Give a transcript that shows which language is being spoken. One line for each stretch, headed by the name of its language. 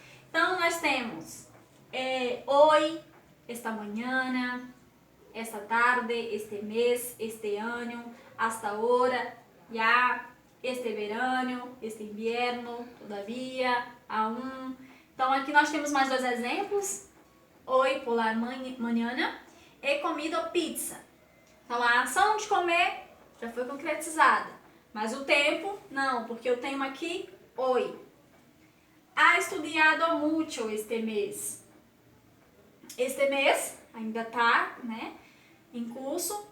Portuguese: Então, nós temos
Spanish: hoy, esta mañana, esta tarde, este mês, este ano, hasta ahora, ya, este verano, este invierno, todavía, aún.
Portuguese: Então, aqui nós temos mais dois exemplos.
Spanish: Hoy, por la mañana, he comido pizza.
Portuguese: Então, a ação de comer já foi concretizada. Mas o tempo, não, porque eu tenho aqui hoy.
Spanish: Ha estudiado mucho
Portuguese: este mês. Este mês ainda está, né, em curso.